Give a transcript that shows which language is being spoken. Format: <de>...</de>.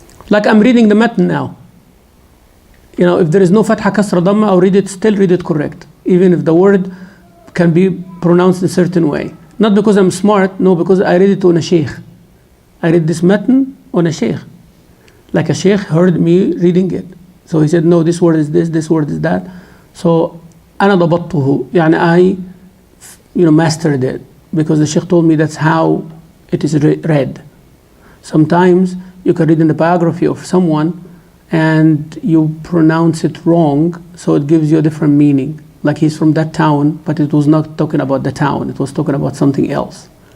<en>Like I'm reading the matn now. If there is no fatha kasra dhamma, I'll still read it correct, even if the word can be pronounced a certain way. Not because I'm smart, no, because I read it on a sheikh. I read this matn on a sheikh. Like a sheikh heard me reading it. So he said, no, this word is this word is that. So,</en> <ar>أنا ضبطته.</ar> <en>يعني I, mastered it. Because the sheikh told me that's how it is read. Sometimes you can read in the biography of someone and you pronounce it wrong, so it gives you a different meaning. Like he's from that town, but it was not talking about the town, it was talking about something else.</en>